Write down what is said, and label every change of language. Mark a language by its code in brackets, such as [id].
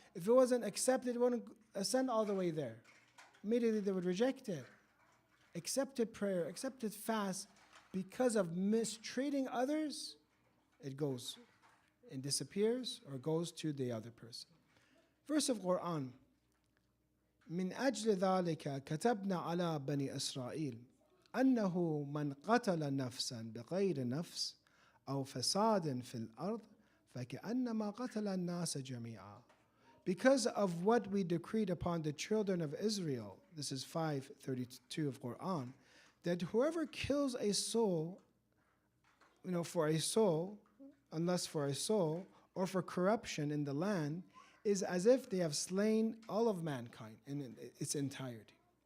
[en] If it wasn't accepted, it wouldn't ascend all the way there. Immediately they would reject it. Accepted prayer, accepted fast, because of mistreating others, it goes and disappears or goes to the other person. Verse of Quran. [ar] من أجل ذلك كتبنا على بني إسرائيل أنه من قتل نفسا بغير نفس أو فساد في الأرض فكأنما قتل الناس جميعا. [en] Because of what we decreed upon the children of Israel, this is 5:32 of Quran, that whoever kills a soul, for a soul, unless for a soul, or for corruption in the land, is as if they have slain all of mankind in its entirety.